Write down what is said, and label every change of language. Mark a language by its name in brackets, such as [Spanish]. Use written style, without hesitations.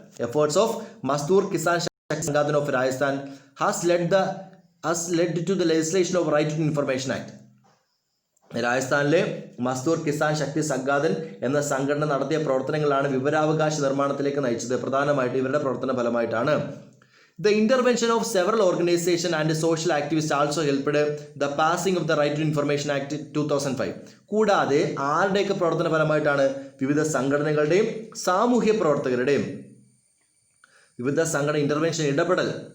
[English] Efforts of Mazdoor Kisan Shakti Sangathan of Rajasthan has led to the legislation of right to information act. [Malayalam] രാജസ്ഥാനിലെ മസ്ദൂർ കിസാൻ ശക്തി സംഘാതൻ എന്ന സംഘടന നടത്തിയ പ്രവർത്തനങ്ങളാണ് വിവരാവകാശ നിർമ്മാണത്തിലേക്ക് നയിച്ചത്. പ്രധാനമായിട്ട് ഇവരുടെ പ്രവർത്തന ഫലമായിട്ടാണ്. [English] The intervention of several organizations and social activists also helped the passing of the Right to Information Act 2005. [Malayalam] കൂടാതെ ആരുടെയൊക്കെ പ്രവർത്തന ഫലമായിട്ടാണ്? വിവിധ സംഘടനകളുടെയും സാമൂഹ്യ പ്രവർത്തകരുടെയും വിവിധ സംഘടന ഇന്റർവെൻഷൻ ഇടപെടൽ.